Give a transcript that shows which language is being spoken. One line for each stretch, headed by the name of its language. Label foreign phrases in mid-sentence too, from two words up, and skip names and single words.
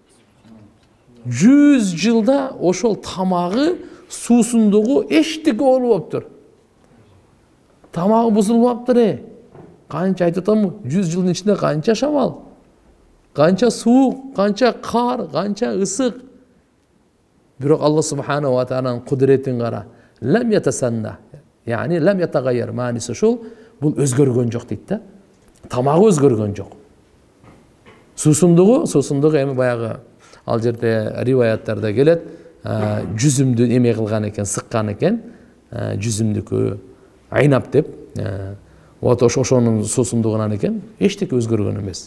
Kyrgyz: 100 жылда ошол тамагы, суусундугу эчтеке болуп аптыр. Тамагы бузулуп аптыр. Канча айтып атам, 100 жылдын ичинде канча шамал, канча суук, канча кар, канча ысык. Бирок
Arabic: الله سبحانه و
Kyrgyz: тааланын кудретин кара.
Arabic: لم يتسنه، يعني لم يتغير,
Kyrgyz: мааниси ушул, бул өзгөргөн жок дейт да. Тамагы өзгөргөн жок. Суусундугу эми баягы ал жерде риваяттарда келет, жүзүмдү эме кылган экен, сыккан экен, жүзүмдүкү айнап деп, вот ошонун суусундугунан экен, эчтеке өзгөргөн эмес.